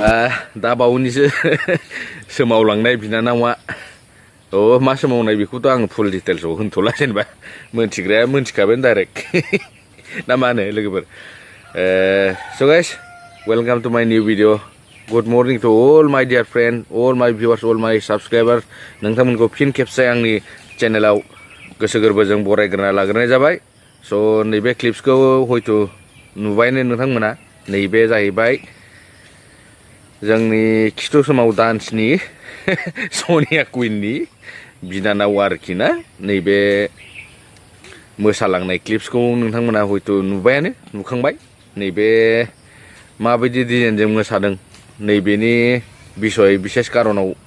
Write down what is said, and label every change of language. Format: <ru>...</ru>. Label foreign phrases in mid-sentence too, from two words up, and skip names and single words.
<brx>दा बावैसो सोमावलांनाय बिनानावा मा सोमावनाय बेखौथ' आं</brx> <en>full detailsआव</en> <brx>होनथ'ला जेनेबा मोनथिग्राया मोनथिखाबाय डाइरेक्ट ना मा होनो लोगोफोर</brx> <en>so guys welcome to my new video good morning to all my dear friend all my viewers all my subscribers</en> <brx>नोंथांमोनखौ फिन खेबसे आंनि चेनेलाव गोसो गोरबोजों बरायग्रोना लाग्रोनाय जाबाय स' नैबे क्लिप्सखौ हयथ' नुबायनो नोंथांमोना नैबे जाहैबाय जोंनि खिथु सोमाव डान्सनि सनिया कुइननि बिनानाव आरोखि ना नैबे मोसालांनाय क्लिप्सखौ नोंथांमोना हयथ' नुबायानो नुखांबाय नैबे माबायदि डिजाइनजों मोसादों नैबेनि बिसय बिसेस कारनाव</brx>